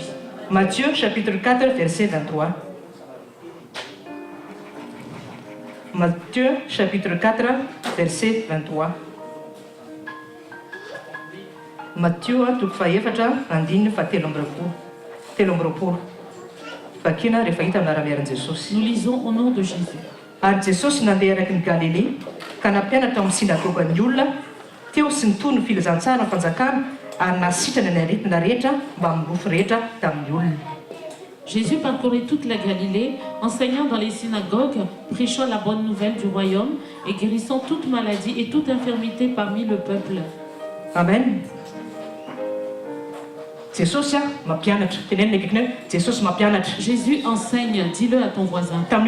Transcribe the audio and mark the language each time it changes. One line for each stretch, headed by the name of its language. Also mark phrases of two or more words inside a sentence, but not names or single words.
French: Matthieu chapitre 4 verset 23. Matthieu chapitre 4 verset 23. Matthieu nous lisons au nom de Jésus.
Malagasy: Ary Jesosy nandeha araky ny Galilée ka nampianatra amin'ny sinagogan'ny olona teo sy nitony ny filazantsara ny fanjakana ary nasitrana ny aretina rehetra mba milofo rehetra tamin'ny olona.
French: Jésus parcourait toute la Galilée, enseignant dans les synagogues, prêchant la bonne nouvelle du royaume et guérissant toute maladie et toute infirmité parmi le peuple. Amen. Jésus enseigne, dis-le à ton voisin.